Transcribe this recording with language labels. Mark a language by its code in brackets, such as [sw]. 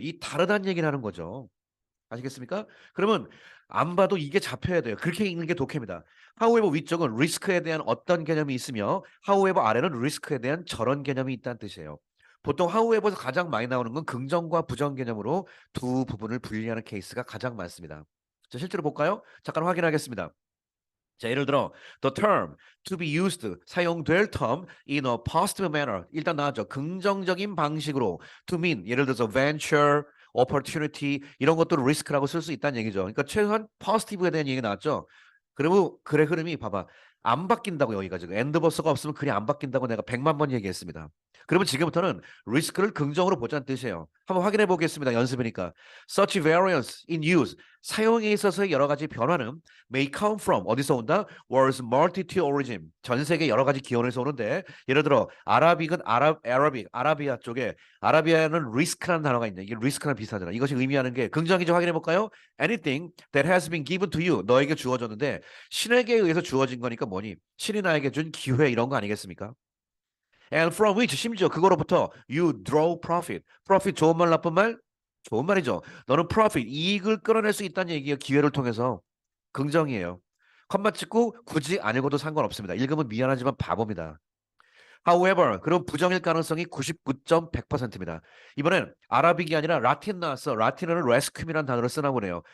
[ko] 이 다르다는 얘기를 하는 거죠. 아시겠습니까? 그러면 안 봐도 이게 잡혀야 돼요. 그렇게 읽는 게 독해입니다. however 위쪽은 리스크에 대한 어떤 개념이 있으며 however 아래는 리스크에 대한 저런 개념이 있다는 뜻이에요. 보통 however에서 가장 많이 나오는 건 긍정과 부정 개념으로 두 부분을 분리하는 케이스가 가장 많습니다. 자, 실제로 볼까요? 잠깐 확인하겠습니다. 자, 예를 들어 [en] the term to be used [ko] 사용될 term [en] in a positive manner [ko] 일단 나왔죠. 긍정적인 방식으로 [en] to mean [ko] 예를 들어서 venture, opportunity 이런 것들을 risk라고 쓸 수 있다는 얘기죠. 그러니까 최소한 positive에 대한 얘기 나왔죠. 그리고 글의 흐름이 봐봐. 안 바뀐다고 여기가 지금 엔드 버스가 없으면 글이 안 바뀐다고 내가 100만 번 얘기했습니다. 그러면 지금부터는 리스크를 긍정으로 보자는 뜻이에요. 한번 확인해 보겠습니다. 연습이니까. [en] Such variance in use. [ko] 사용에 있어서의 여러 가지 변화는 [en] may come from [ko] 어디서 온다? [en] World's multitude origin. [ko] 전 세계 여러 가지 기원에서 오는데 예를 들어 아라빅은 아라비아 쪽에 아라비아는 리스크라는 단어가 있네. 이게 리스크랑 비슷하잖아. 이것이 의미하는 게 긍정이죠. 확인해 볼까요? [en] Anything that has been given to you. [ko] 너에게 주어졌는데 신에게 의해서 주어진 거니까 뭐니? 신이 나에게 준 기회 이런 거 아니겠습니까? [en] And from which [ko] 심지어 그거로부터 [en] you draw profit. [ko] profit 좋은 말 나쁜 말? 좋은 말이죠. 너는 profit 이익을 끌어낼 수 있다는 얘기예요. 기회를 통해서. 긍정이에요. 컴마 찍고 굳이 안 읽어도 상관없습니다. 읽으면 미안하지만 바보입니다. However, 그럼 부정일 가능성이 99.100%입니다. 이번엔 아라빅이 아니라 라틴 나왔어. 라틴어는 rescue이라는 단어를 쓰나 보네요.